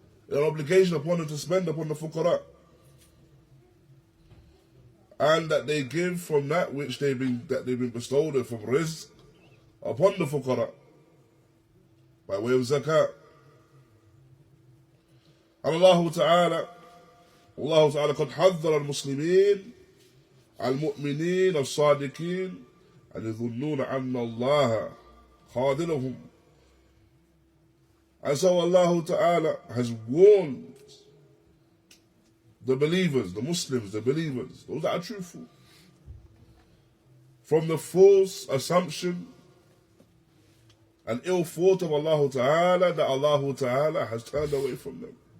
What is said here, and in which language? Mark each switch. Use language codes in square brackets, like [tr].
[en] An obligation upon them to spend upon the fuqara. And that they give from that which they've been bestowed from rizq upon the fuqara by way of zakat. And Allah Ta'ala [ar] قد حذر المسلمين المؤمنين الصادقين أن يظنون أن الله خاذلهم. [en] And so Allah Ta'ala has warned the believers, the Muslims, the believers, those that are truthful, from the false assumption and ill thought of Allah Ta'ala that Allah Ta'ala has turned away from them.